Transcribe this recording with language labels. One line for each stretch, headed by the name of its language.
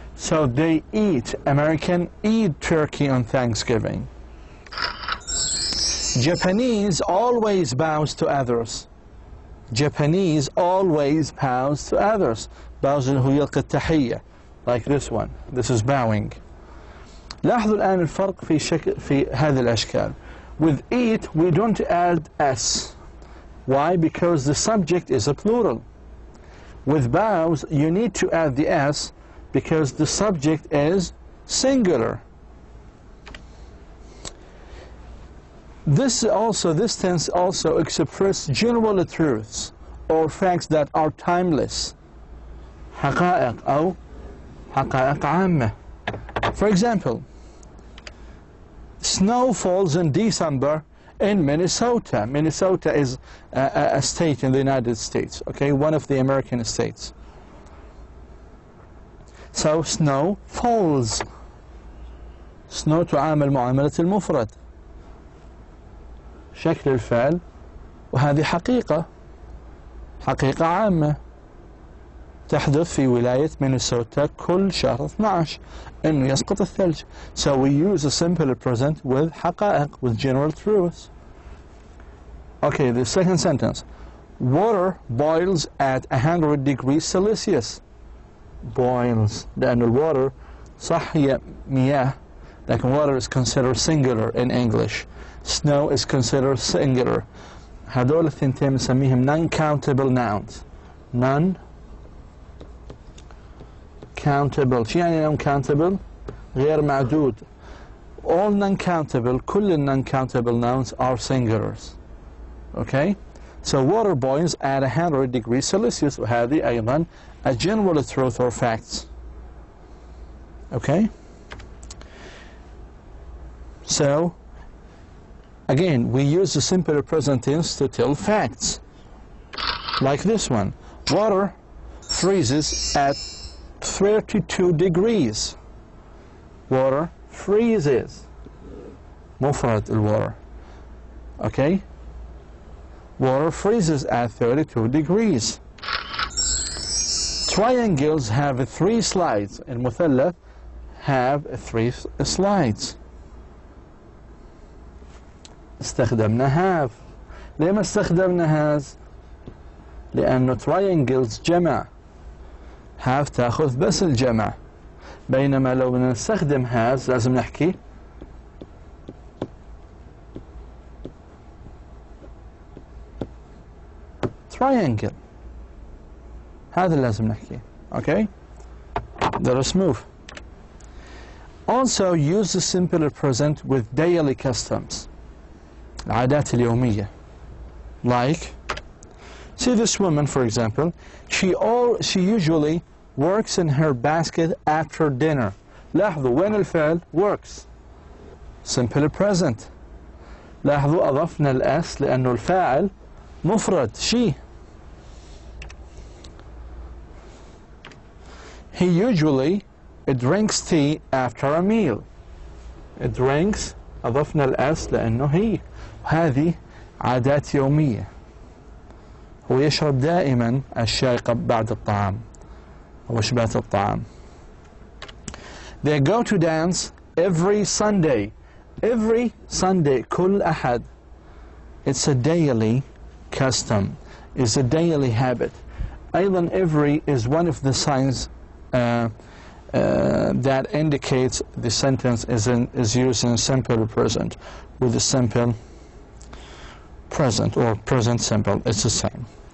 English: So they eat, American eat turkey on Thanksgiving. Japanese always bows to others. Japanese always bows to others.
Arabic: bows هو يلقي التحية.
English: Like this one. This is bowing.
Arabic: لاحظوا الآن الفرق في هذه الأشكال.
English: With eat, we don't add s. Why? Because the subject is a plural. With bows, you need to add the s because the subject is singular. This tense also expresses general truths or facts that are timeless.
Arabic: حقائق أو حقائق عامة.
English: For example, snow falls in December in Minnesota. Minnesota is a state in the United States, okay, one of the American states. So snow falls.
Arabic: snow تعامل معاملة المفرد. شكل الفعل، وهذه حقيقة عامة تحدث في ولاية مينيسوتا كل شهر 12 إنه يسقط الثلج.
English: So we use a simple present with حقائق, with general truths. Okay, the second sentence. Water boils at 100 degrees Celsius. Boils
Arabic: لأن الwater صح هي مياه، لكن
English: water is considered singular in English. Snow is considered singular.
Arabic: هذول الثنتين نسميهم
English: non-countable nouns. Non-countable.
Arabic: شو يعني non-countable؟ غير معدود.
English: All non-countable, كل non-countable nouns are singulars. Okay? So water boils at 100 degrees Celsius.
Arabic: وهذه أيضا
English: a general truth or facts. Okay? So again, we use the simple present tense to tell facts. Like this one. Water freezes at 32 degrees. Water freezes.
Arabic: مفرد الwater.
English: Okay? Water freezes at 32 degrees. Triangles have 3 sides. المثلث have 3 sides.
Arabic: استخدمنا have. ليه ما استخدمنا has؟ لأنه triangles جمع. have تأخذ بس الجمع. بينما لو بدنا نستخدم has لازم نحكي triangle. هذا اللي لازم نحكيه.
English: Okay? Let us move. Also use the simple present with daily customs.
Arabic: العادات اليومية.
English: Like, see this woman for example, she usually works in her basket after dinner.
Arabic: لاحظوا وين الفعل works.
English: Simple present.
Arabic: لاحظوا أضفنا الأس لأنه الفاعل مفرد she.
English: He usually drinks tea after a meal.
Arabic: Drinks أضفنا الأس لأنه هي. هذه عادات يومية. هو يشرب دائما الشاي بعد الطعام ووجبات الطعام.
English: They go to dance every Sunday. Every Sunday
Arabic: كل أحد.
English: It's a daily custom. It's a daily habit. أيضا every is one of the signs that indicates the sentence is used in simple present with the simple present or present simple. It's the same.